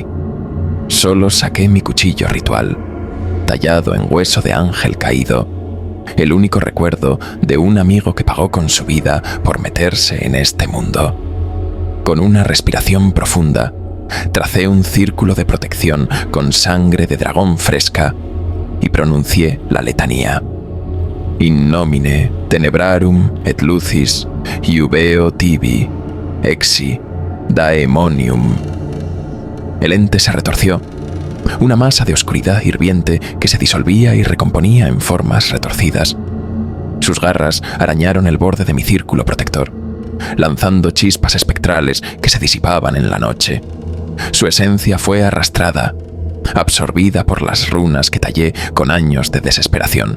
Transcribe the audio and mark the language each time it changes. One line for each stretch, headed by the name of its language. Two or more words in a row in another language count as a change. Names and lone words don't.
Spanish: Solo saqué mi cuchillo ritual, tallado en hueso de ángel caído, el único recuerdo de un amigo que pagó con su vida por meterse en este mundo. Con una respiración profunda, tracé un círculo de protección con sangre de dragón fresca y pronuncié la letanía.
Latin: In nomine tenebrarum et lucis iubeo tibi, exi daemonium.
Spanish: El ente se retorció, una masa de oscuridad hirviente que se disolvía y recomponía en formas retorcidas. Sus garras arañaron el borde de mi círculo protector, lanzando chispas espectrales que se disipaban en la noche. Su esencia fue arrastrada, absorbida por las runas que tallé con años de desesperación.